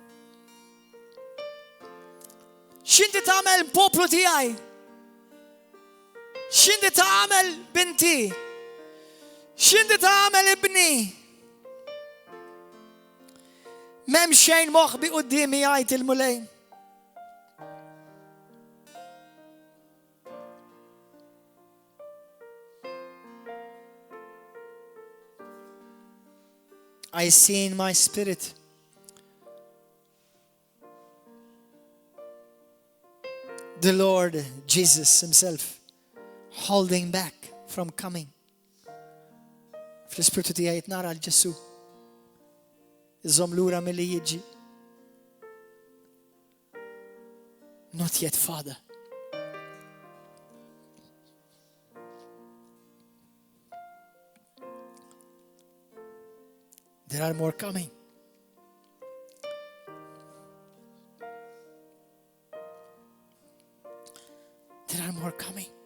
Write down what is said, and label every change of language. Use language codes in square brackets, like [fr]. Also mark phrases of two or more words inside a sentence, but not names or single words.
[mt] X'inti tagħmel poplu tiegħi? X'inti tagħmel binti? X'inti tagħmel ibni? M'hemm xejn moħħbi qudiemi jgħid il-Mulej. [en] I see in my spirit the Lord Jesus himself holding back from coming. [mt] Fl-Ispirtu tiegħi nara l-Ġesu iżom lura milli jiġi. [en] Not yet, Father. There are more coming. There are more coming.